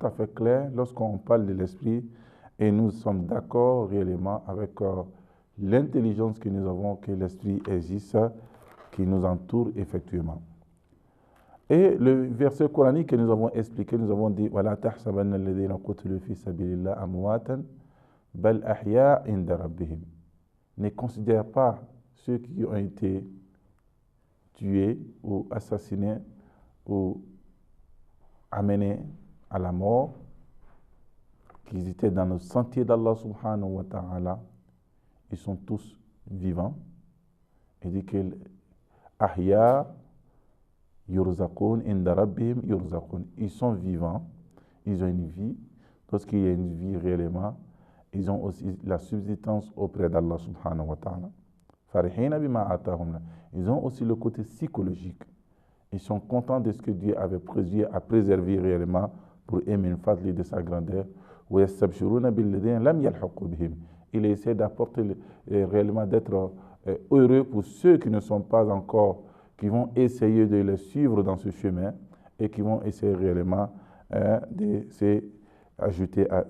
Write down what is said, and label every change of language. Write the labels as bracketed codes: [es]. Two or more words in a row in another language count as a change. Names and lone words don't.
[fr] à fait clair lorsqu'on parle de l'esprit et nous sommes d'accord réellement avec l'intelligence que nous avons, que l'esprit existe, qui nous entoure effectivement. Et le verset coranique que nous avons expliqué, nous avons dit [ar] وَلَا تَحْسَبَنَّ الَّذِينَ قُتِلُوا فِي سَبِيلِ اللَّهِ أَمْوَاتًا بَلْ أَحْيَاءٌ عِندَ رَبِّهِمْ. [fr] Ne considère pas ceux qui ont été tués ou assassinés ou amenés à la mort, qu'ils étaient dans le sentier d'Allah [ar] سبحانه وتعالى, [fr] ils sont tous vivants. Il dit que [ar] أحياء يرزقون عند ربهم يرزقون. [fr] Ils sont vivants, ils ont une vie. Lorsqu'il y a une vie réellement, ils ont aussi la subsistance auprès d'Allah [ar] سبحانه وتعالى. فرحين بما آتاهم. [fr] Ils ont aussi le côté psychologique. Ils sont contents de ce que Dieu avait prévu à préserver réellement pour aimer une fadli de sa grandeur. Il essaie d'apporter réellement d'être heureux pour ceux qui ne sont pas encore, qui vont essayer de les suivre dans ce chemin et qui vont essayer réellement de s'ajouter à eux dans ce cadre-là.